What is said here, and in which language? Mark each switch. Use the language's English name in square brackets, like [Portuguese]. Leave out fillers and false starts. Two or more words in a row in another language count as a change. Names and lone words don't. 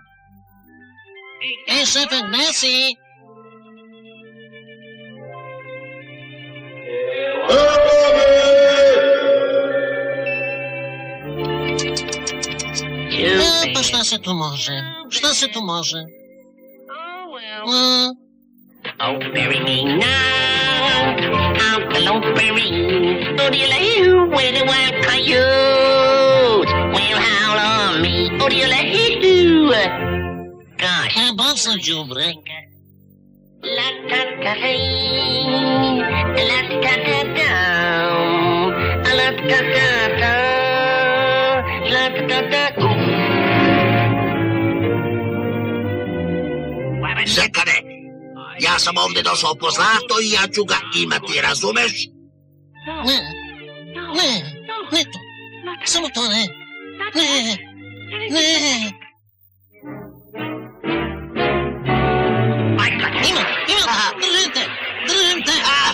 [Serbian] Šefe, gde si? Pa šta se tu može? Šta se tu može? [English] Oh, bury me now, out below bury. Oh, dear, where the wild coyotes will howl on me. Oh, dear, gosh. [Serbian] Baca đubre. La ta ta hey, la ta ta down, la ta ta da, la ta ta da. Zekane, ja sam ovdje došao po zlato i ja ću ga imati, razumeš? Ne to. Samo to ne. Ne. Ima, držim te.